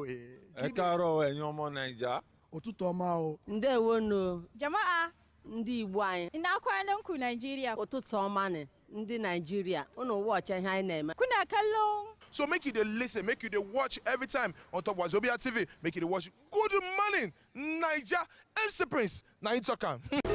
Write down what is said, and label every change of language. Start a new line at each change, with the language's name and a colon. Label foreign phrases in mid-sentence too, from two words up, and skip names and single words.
Yoruba: Ẹ káàárọ̀ ẹ̀yin ọmọ Naija. Òtútù ọmọ o.
Igbo: Ndewonu. Jama'a, Ndị Igbo anyị.
Hausa: ina kwanan ku Nigeria.
Igbo: Ụtụtụ ọma nị. Ndị Nigeria. Unu watch ihe anyị na-eme.
Hausa: Kuna kallon.
Nigerian Pidgin: So make you dey listen, make you dey watch every time on top Wazobia TV. Make you dey watch Good Morning Naija. MC Prince, na him talk am.